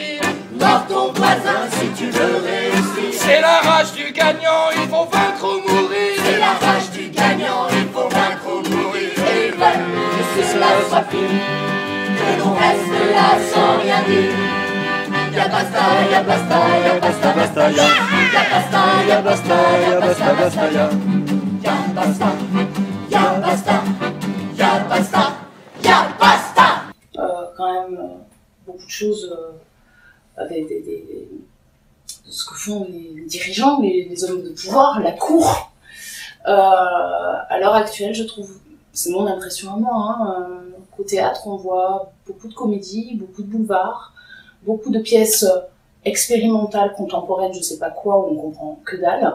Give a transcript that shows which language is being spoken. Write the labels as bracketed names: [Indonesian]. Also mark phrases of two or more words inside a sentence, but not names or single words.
[French] Mors ton voisin si tu veux réussir. C'est la rage du gagnant, il faut vaincre ou mourir. C'est la rage du gagnant, il faut vaincre ou mourir. Et ils veulent que cela soit fini, que l'on reste là sans rien dire. Y'a basta, y'a basta, y'a basta, basta, y'a basta, y'a basta, y'a basta, basta, y'a basta, y'a basta, y'a basta, y'a basta. Quand même beaucoup de choses, ce que font les dirigeants, les hommes de pouvoir, la cour. À l'heure actuelle, je trouve, c'est mon impression à moi, qu'au théâtre, on voit beaucoup de comédies, beaucoup de boulevards, beaucoup de pièces expérimentales, contemporaines, je sais pas quoi, où on comprend que dalle.